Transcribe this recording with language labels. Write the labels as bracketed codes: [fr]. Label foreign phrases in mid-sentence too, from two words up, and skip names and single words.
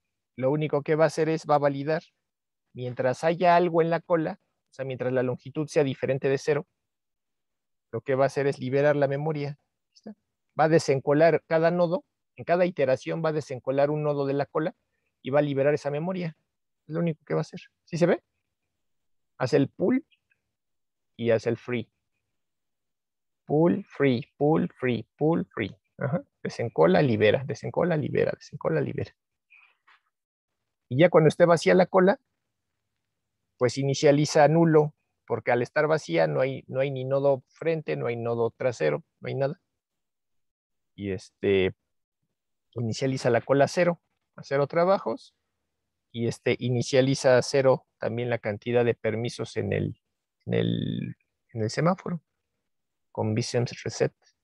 [es] lo único que va a hacer es, va a validar. Mientras haya algo en la cola, o sea, mientras la longitud sea diferente de 0, lo que va a hacer es liberar la memoria. ¿Está? Va a desencolar cada nodo, en cada iteración va a desencolar un nodo de la cola y va a liberar esa memoria. Es lo único que va a hacer. ¿Sí se ve? Hace el pull y hace el free. [en] Pull, free, pull, free, pull, free. [es] Ajá. Desencola, libera, desencola, libera, desencola, libera. Y ya cuando esté vacía la cola, pues inicializa nulo, porque al estar vacía no hay ni nodo frente, no hay nodo trasero, no hay nada. Y inicializa la cola 0, a 0 trabajos, y inicializa a 0 también la cantidad de permisos en el semáforo, con VCMs reset.